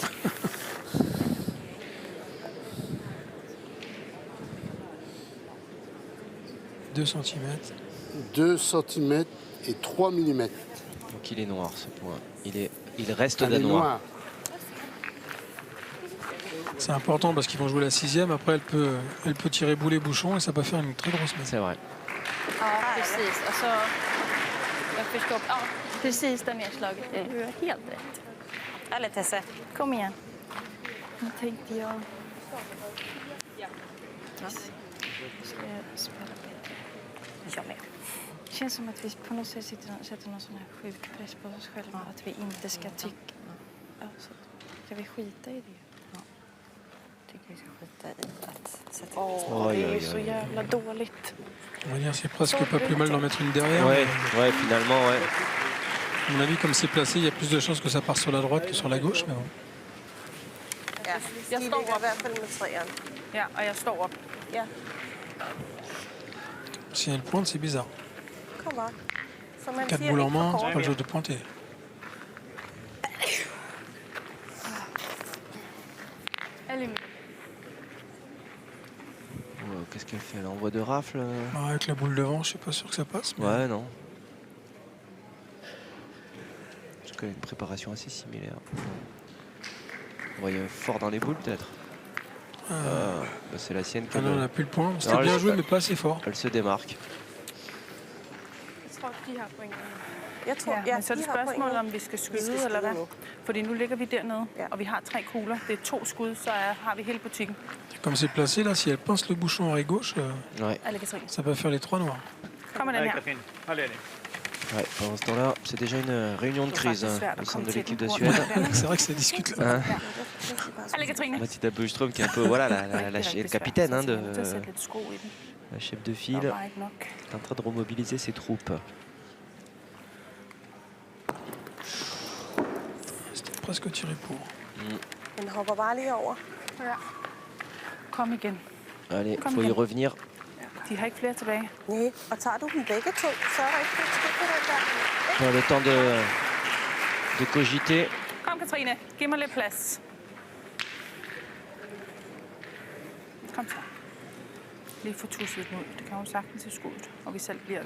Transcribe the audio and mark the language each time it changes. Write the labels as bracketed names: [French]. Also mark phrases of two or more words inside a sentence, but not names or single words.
[French] 2 cm. 2 cm et 3 mm. Donc il est noir ce point. Il reste Elle est danois. noire. C'est important parce qu'ils vont jouer la 6e. Après, elle peut tirer boulet bouchon et ça peut faire une très grosse main. C'est vrai. [Swedish] Ja, precis. Alltså, jag förstår. Ja, precis det nedslaget. Du har helt rätt. Eller Tesse. Kom igen. Nu tänkte jag... Ska jag spela bättre? Jag med. Det känns som att vi på något sätt sätter någon sån här sjuk press på oss själva. Att vi inte ska tycka... Alltså, ska vi skita i det? Tycker vi ska skita i att sätta Åh, det är ju så jävla dåligt. [French] On va dire c'est presque pas plus mal d'en mettre une derrière. Ouais, ouais, finalement, ouais. À mon avis, comme c'est placé, il y a plus de chances que ça parte sur la droite que sur la gauche. Mais bon. [Swedish] Ja, jag står [Danish] i hvert fald med træerne. Ja, og jeg står op. Ja, [French] Si elle pointe, c'est bizarre. [Danish] kom bare. Som man [French] 4 [Danish] siger, [French] boules en [Danish] ikke for [French] main, [Danish] kort. [French] c'est pas le jeu de pointer. Elle est mieux. Oh, qu'est-ce qu'elle fait? Elle envoie de rafle. Ah, avec la boule devant, je suis pas sûr que ça passe. Mais... Ouais, non. Parce qu'elle a une préparation assez similaire. On voyait fort dans les boules peut-être. Bah, c'est la sienne qui Ah non, on n'a plus le point. C'était Non, bien elle- joué, mais pas assez fort. elle se démarque. [Danish] Jeg tror, de har point. Jeg tror, Ja, men så er det de har spørgsmålet, pointet. om vi skal Vi skal skyde eller hvad. nu. Fordi nu ligger vi dernede, Ja. og vi har 3 kugler. Det er 2 skud, så har vi hele butikken. [French] Comme c'est placé, là, si elle pince le bouchon oreille gauche, Ouais. Allez, Katrine. ça peut faire les 3 noirs. [Danish] Kommer den her. [French] Ouais, pendant ce temps-là, c'est déjà une réunion de crise [Danish] faktisk [French] hein, [Danish] svært [French] au [Danish] at [French] sein [Danish] komme [French] de [Danish] til [French] l'équipe [Danish] den [French] de [Danish] rundt. [French] Suède. C'est vrai que ça discute là. Hein, Allez, Katrine. Mathilda Bøgstrøm qui est un peu voilà, la capitaine hein, [Danish] Så [French] de [Danish] til at sætte lidt sko i den. [French] la chef de [Danish] Der [French] file, [Danish] var ikke nok. [French] est en train de remobiliser ses troupes. C'était presque tiré pour. [Danish] Den hopper bare lige over. Kom igen. [French] Allez, [Danish] Kom [French] faut y [Danish] igen. [French] revenir. [Danish] De De har ikke flere tilbage. Nej, og tager du dem begge to, så er der ikke noget skidt på den der. [French] Bon, le temps de cogiter. [Danish] Kom, Katrine. Giv mig lidt plads. Kom så. Lige få tusset den ud. Det kan hun sagtens i skuddet, og vi selv bliver der.